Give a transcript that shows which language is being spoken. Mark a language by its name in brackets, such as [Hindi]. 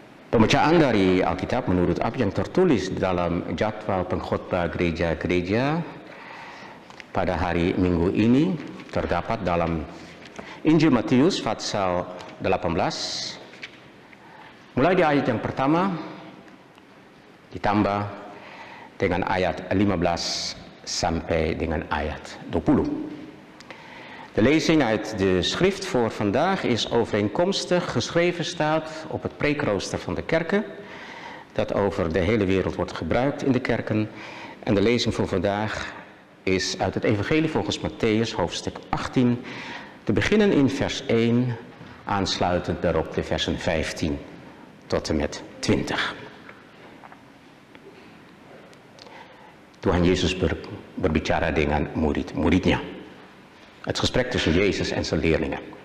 [Indonesian] Pembacaan dari Alkitab menurut apa yang tertulis dalam jadwal pengkhotbah gereja-gereja pada hari Minggu ini terdapat dalam Injil Matius pasal 18 mulai di ayat yang pertama ditambah dengan ayat 15 sampai dengan ayat 20. [Dutch] De lezing uit de schrift voor vandaag is overeenkomstig geschreven staat op het preekrooster van de kerken, dat over de hele wereld wordt gebruikt in de kerken. En de lezing voor vandaag is uit het evangelie volgens Mattheüs, hoofdstuk 18, te beginnen in vers 1, aansluitend daarop de versen 15 tot en met 20. [Indonesian] Tuhan Yesus berbicara dengan murid-muridnya. [Dutch] Het gesprek tussen Yesus en zijn leerlingen.